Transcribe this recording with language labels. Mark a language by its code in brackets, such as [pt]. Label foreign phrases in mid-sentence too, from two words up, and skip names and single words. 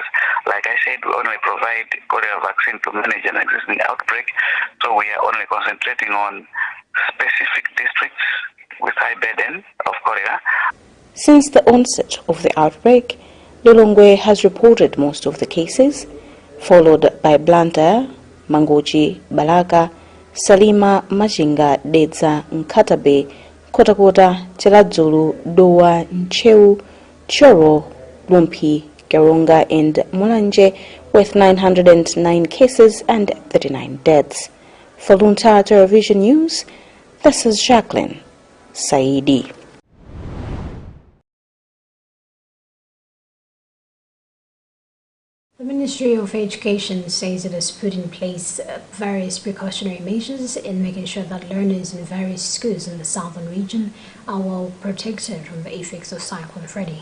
[en] Like I said, we only provide cholera vaccine to manage an existing outbreak, so we are only concentrating on specific districts with high burden of cholera. Since the onset of the outbreak, Lilongwe has reported most of the cases, followed by Blantyre, Mangochi, Balaka, Salima, Machinga, Dedza, Nkatabe, Kotakota, Cheladzulu, Dowa, Ncheu, Choro, Lumpi, Garonga and Mulanje, with 909 cases and 39 deaths. For Luntha Television News, this is Jacqueline Saidi. The Ministry of Education says it has put in place various precautionary measures in making sure that learners in various schools in the southern region are well protected from the effects of Cyclone Freddy.